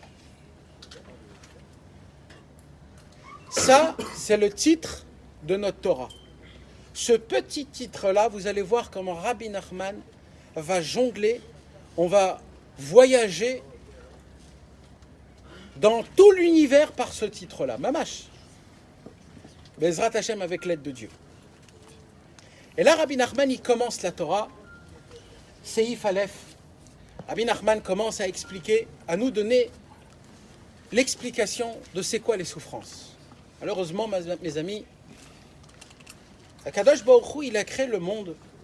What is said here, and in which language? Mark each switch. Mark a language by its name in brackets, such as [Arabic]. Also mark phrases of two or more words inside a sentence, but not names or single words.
[French] Ça, c'est le titre de notre Torah. Ce petit titre-là, vous allez voir comment Rabbi Nachman va jongler, on va voyager dans tout l'univers par ce titre-là. [Hebrew] ממש. בעזרת השם [French] avec l'aide de Dieu. Et là, Rabbi Nachman, il commence la Torah, [Hebrew] סעיף אלף. [French] Rabbi Nachman commence à expliquer, à nous donner l'explication de c'est quoi les souffrances. Malheureusement, mes amis, [Hebrew] הקדוש ברוך הוא, [French] il a créé le monde.